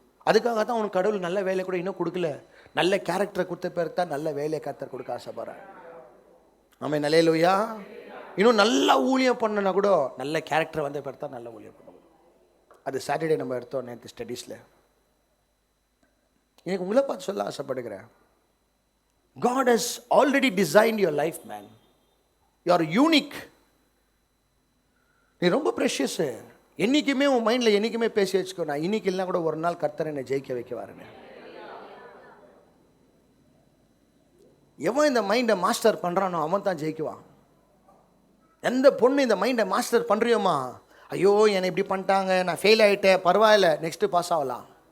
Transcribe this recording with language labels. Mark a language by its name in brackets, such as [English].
[Tamil] அதுக்காக தான் உனக்கு கடவுள் நல்ல வேலை கூட இன்னும் கொடுக்கல. நல்ல கேரக்டரை கொடுத்த பேர் தான் நல்ல வேலையை கர்த்தர் கொடுக்க ஆசைப்படுறார். ஆமென், அல்லேலூயா. இன்னும் நல்லா ஊழியம் பண்ணனா கூட நல்ல கேரக்டர் வந்த பேர் தான் நல்ல ஊழியம் பண்ணுவோம். அது சாட்டர்டே நம்ம எடுத்தோம் நேற்று ஸ்டடீஸில். எனக்கு உங்களை பார்த்து சொல்ல ஆசைப்படுகிறேன். [English] God has already designed your life, man. You are unique. [Tamil] நீ ரொம்ப ப்ரெஷியஸு. என்றைக்குமே உன் மைண்டில் என்றைக்குமே பேசி வச்சுக்கோ, நான் இன்னைக்கு இல்லைனா கூட ஒரு நாள் கர்த்தர் என்னை ஜெயிக்க வைக்க வரேன்னு. எவன் இந்த மைண்டை மாஸ்டர் பண்ணுறானோ அவன் தான் ஜெயிக்குவான். எந்த பொண்ணு இந்த மைண்டை மாஸ்டர் பண்ணுறியோமா, ஐயோ என்னை இப்படி பண்ணிட்டாங்க, நான் ஃபெயில் ஆகிட்டேன், பரவாயில்ல, நெக்ஸ்ட்டு பாஸ் ஆகலாம்.